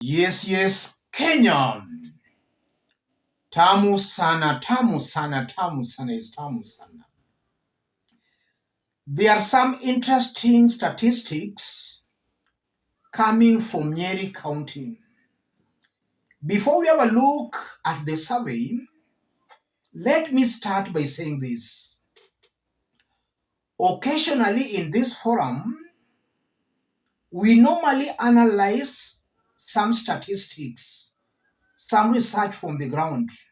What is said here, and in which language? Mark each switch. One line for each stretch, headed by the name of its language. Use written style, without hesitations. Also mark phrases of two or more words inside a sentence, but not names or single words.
English: Yes, Kenya.
Swahili: Tamu sana, tamu sana, tamu sana is tamu sana.
English: There are some interesting statistics coming from Nyeri County. Before we have a look at the survey, let me start by saying this. Occasionally in this forum, we normally analyze some statistics, some research from the ground.